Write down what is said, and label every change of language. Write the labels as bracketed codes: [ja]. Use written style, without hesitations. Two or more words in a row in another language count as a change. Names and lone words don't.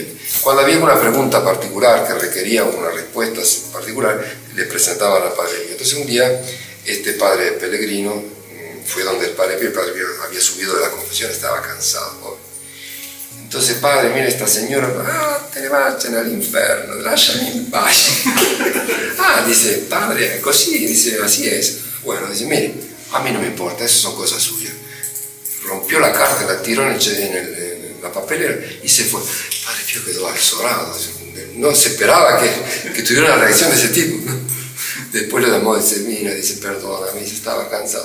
[es] Cuando había una pregunta particular que requería una respuesta particular, le presentaban al Padre Pío. Entonces, un día, este padre Pellegrino fue donde el Padre Pío había subido de la confesión, estaba cansado. Entonces, padre, mira esta señora, [it] te ne [es] vayan al infierno, [it] lasciami in pace. Dice, padre, così, [es] dice, así es. Bueno, dice, mire, a mí no me importa, esas son cosas suyas. Rompió la carta, la tiró en la papelera y se fue. El Padre Pío quedó azorado, no se esperaba que tuviera una reacción de ese tipo, ¿no? Después lo llamó, dice, mira, dice, perdóname, dice, estaba cansado.